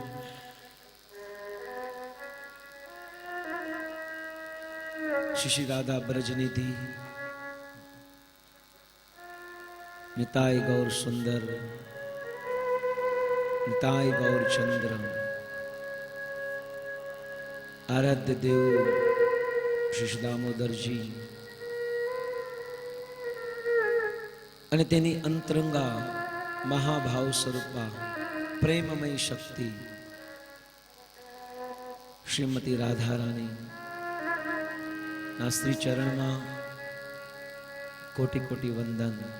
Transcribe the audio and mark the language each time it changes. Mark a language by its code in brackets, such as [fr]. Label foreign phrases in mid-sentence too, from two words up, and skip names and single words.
[sa] श्री राधा ब्रजनिधि निताय गौर सुंदर निताय गौर चंद्र आराध्य देव શ્રી દામોદરજી [gu] અને તેની અંતરંગા મહાભાવ સ્વરૂપા પ્રેમમય શક્તિ શ્રીમતી રાધા રાણી ના શ્રી ચરણમાં કોટી કોટી વંદન।